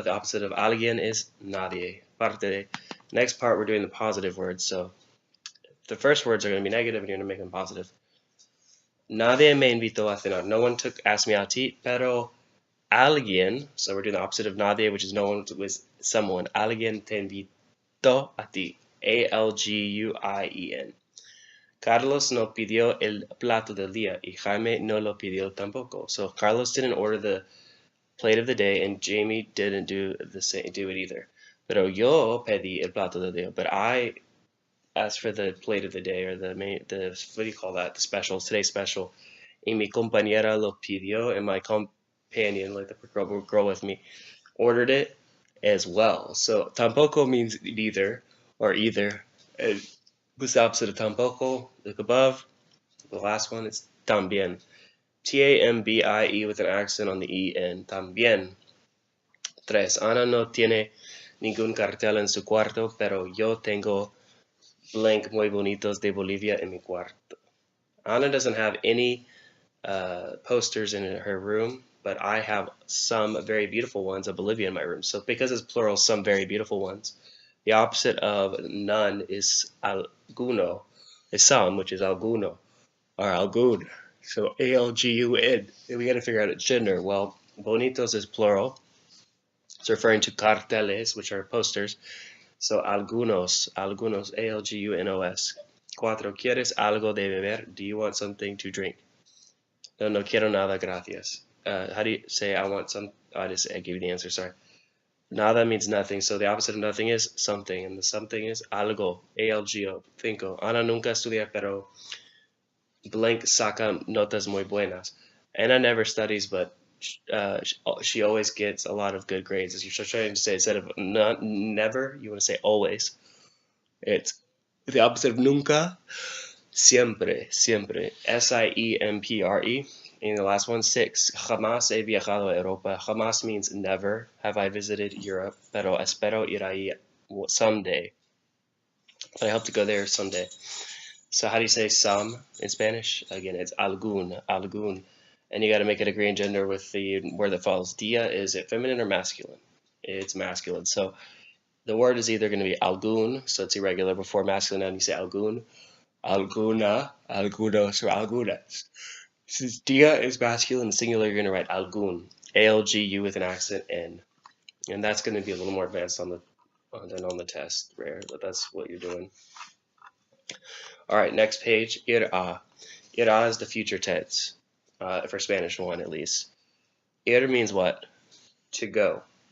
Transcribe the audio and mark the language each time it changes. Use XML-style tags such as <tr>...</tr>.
<en>The opposite of alguien is nadie. Parte. Next part, we're doing the positive words. So, the first words are going to be negative, and you're going to make them positive.</en> <es>Nadie me invitó a cenar.</es> <en>No one asked me out to eat,</en> <es>pero alguien,</es> <en>so we're doing the opposite of nadie, which is no one, was someone.</en> <es>Alguien te invitó a ti. A-L-G-U-I-E-N. Carlos no pidió el plato del día y Jaime no lo pidió tampoco.</es> <en>So Carlos didn't order the plate of the day and Jamie didn't do it either.</en> <es>Pero yo pedí el plato del día.</es> <en>But I asked for the plate of the day, or the what do you call that? The special, today's special.</en> <es>Y mi compañera lo pidió,</es> <en>and my companion, like the girl with me, ordered it as well. So tampoco means neither or either. And what's the opposite of tampoco? Look above. The last one is también. T-A-M-B-I-E with an accent on the E-N. También. 3.</en> <es>Ana no tiene ningún cartel en su cuarto, pero yo tengo</es> <en>blank</en> <es>muy bonitos de Bolivia en mi cuarto.</es> <en>Ana doesn't have any posters in her room, but I have some very beautiful ones of Bolivia in my room. So because it's plural, some very beautiful ones. The opposite of none is alguno, is some, which is alguno, or algun. So A-L-G-U-N. And we got to figure out its gender. Well, bonitos is plural. It's referring to carteles, which are posters. So algunos, A-L-G-U-N-O-S. 4.</en> <es>¿Quieres algo de beber?</es> <en>Do you want something to drink?</en> <es>No, no quiero nada, gracias.</es> <en>How do you say I want some? Oh, I gave you the answer, sorry. Nada means nothing, so the opposite of nothing is something, and the something is algo, A-L-G-O. 5.</en> <es>Ana nunca estudia, pero</es> <en>blank</en> <es>saca notas muy buenas.</es> <en>Ana never studies, but she always gets a lot of good grades. As you're trying to say, instead of not, never, you want to say always. It's the opposite of nunca.</en> <es>Siempre, siempre. S-I-E-M-P-R-E.</es> <en>And the last one, 6.</en> <es>Jamás he viajado a Europa.</es> <en>Jamás means never have I visited Europe,</en> <es>pero espero ir ahí</es> <en>someday. I hope to go there someday. So how do you say some in Spanish? Again, it's algún, algún. And you got to make it agree in gender with the word that follows. Dia, is it feminine or masculine? It's masculine. So the word is either going to be algún, so it's irregular before masculine, and you say algún. Alguna, algunos, or algunas. Since dia is masculine, singular, you're going to write algun, A-L-G-U with an accent N. And that's going to be a little more advanced than on the test, rare, but that's what you're doing. All right, next page, ir-a. Ir-a is the future tense, for Spanish 1 at least. Ir means what? To go.</en>